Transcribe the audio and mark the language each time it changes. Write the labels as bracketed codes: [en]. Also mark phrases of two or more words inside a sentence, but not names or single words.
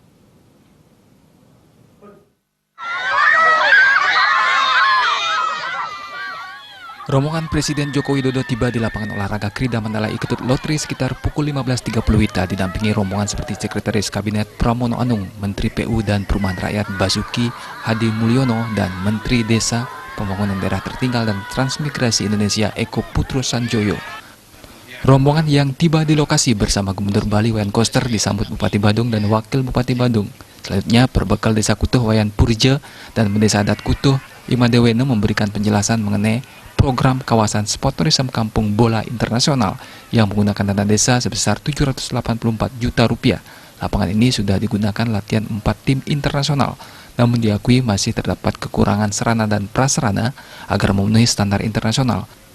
[id] Rombongan Presiden Joko Widodo tiba di lapangan olahraga Krida Mandala Iketut Lotri sekitar pukul 15.30 WITA didampingi rombongan seperti Sekretaris Kabinet Pramono Anung, Menteri PU dan Perumahan Rakyat Basuki Hadi Mulyono, dan Menteri Desa, Pembangunan Daerah Tertinggal dan Transmigrasi Indonesia Eko Putro Sanjoyo. Rombongan yang tiba di lokasi bersama Gubernur Bali Wayan Koster disambut Bupati Badung dan Wakil Bupati Badung. Selanjutnya, perbekal Desa Kutuh Wayan Purje dan Desa Adat Kutuh Imadewene memberikan penjelasan mengenai program kawasan sport tourism Kampung Bola Internasional yang menggunakan dana desa sebesar 784 juta rupiah. Lapangan ini sudah digunakan latihan 4 tim internasional, namun diakui masih terdapat kekurangan sarana dan prasarana agar memenuhi standar internasional.